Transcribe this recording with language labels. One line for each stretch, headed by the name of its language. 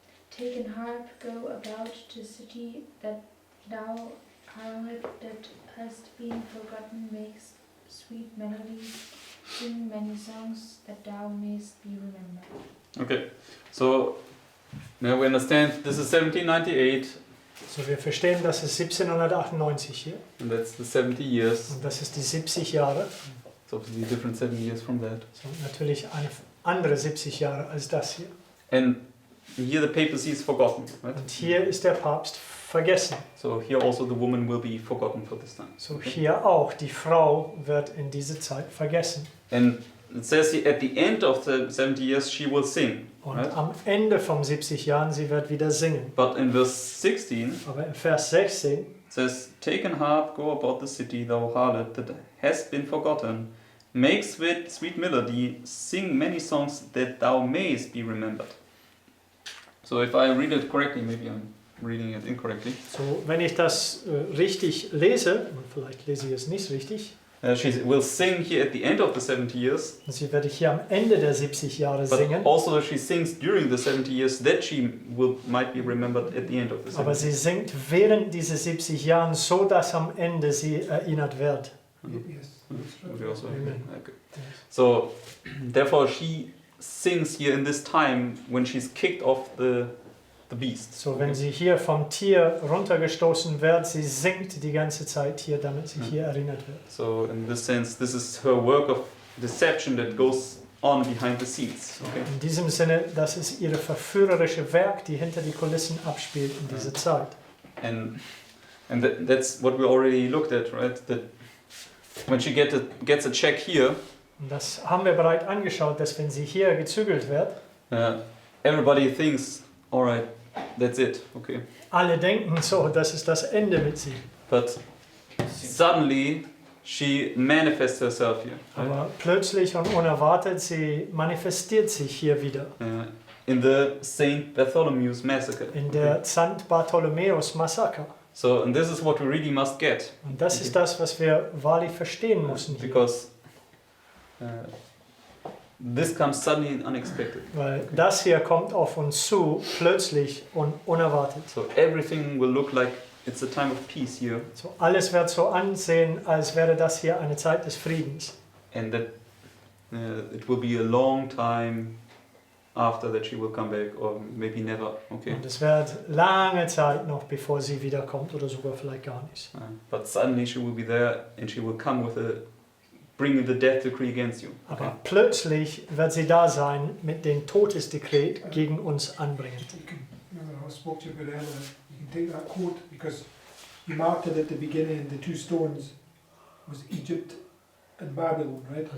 English: Take an harp, go about the city, that thou harlot that hast been forgotten, makes sweet melodies, sing many songs, that thou mayst be remembered. Okay, so now we understand this is 1798,
German: So, wir verstehen, das ist 1798 hier
English: and that's the 70 years.
German: und das ist die 70 Jahre.
English: It's obviously a different 70 years from that.
German: So, natürlich eine andere 70 Jahre als das hier.
English: And here the papacy is forgotten, right?
German: Und hier ist der Papst vergessen.
English: So here also the woman will be forgotten for this time.
German: So hier auch, die Frau wird in dieser Zeit vergessen.
English: And it says here at the end of the 70 years she will sing.
German: Und
English: Right.
German: am Ende von 70 Jahren, sie wird wieder singen.
English: But in verse 16
German: Aber im Vers 16
English: it says, Take an harp, go about the city, thou harlot that hast been forgotten. Make sweet melody, sing many songs that thou mayest be remembered. So if I read it correctly, maybe I'm reading it incorrectly.
German: So, wenn ich das richtig lese, und vielleicht lese ich es nicht richtig,
English: She will sing here at the end of the 70 years,
German: sie werde hier am Ende der 70 Jahre
English: but
German: singen,
English: also she sings during the 70 years that she might be remembered at the end of the 70
German: aber
English: years.
German: sie singt während dieser 70 Jahren so, dass am Ende sie erinnert wird.
English: Yes. We also, Amen. okay. Yes. So, therefore, she sings here in this time when she's kicked off the beast.
German: So, wenn sie hier vom Tier runtergestoßen wird, sie singt die ganze Zeit hier, damit sie hier erinnert wird.
English: So, in this sense, this is her work of deception that goes on behind the scenes. Okay?
German: In diesem Sinne, das ist ihre verführerische Werk, die hinter die Kulissen abspielt in dieser Zeit.
English: And that's what we already looked at, right? That when she gets a check here,
German: Und das haben wir bereits angeschaut, dass wenn sie hier gezügelt wird,
English: everybody thinks, alright, that's it, okay.
German: alle denken so, das ist das Ende mit sie.
English: But suddenly she manifests herself here. Right?
German: Aber plötzlich und unerwartet, sie manifestiert sich hier wieder.
English: In the St. Bartholomew's Massacre.
German: In der St. Bartholomäus Massaker.
English: So, and this is what we really must get.
German: Und das ist das, was wir wahrlich verstehen müssen hier.
English: Because this comes suddenly and unexpected.
German: Weil das hier kommt auf uns zu, plötzlich und unerwartet.
English: So everything will look like it's a time of peace here.
German: So, alles wird so ansehen, als wäre das hier eine Zeit des Friedens.
English: And that it will be a long time after that she will come back, or maybe never. Okay.
German: Und es wird lange Zeit noch, bevor sie wiederkommt, oder sogar vielleicht gar nicht.
English: But suddenly she will be there, and she will come with bringing the death decree against you. Okay.
German: Aber plötzlich wird sie da sein mit dem Todesdekret gegen uns anbringen.
English: You can, remember I spoke to you about earlier, you can take that quote because you marked it at the beginning, the two stones was Egypt and Babylon, right?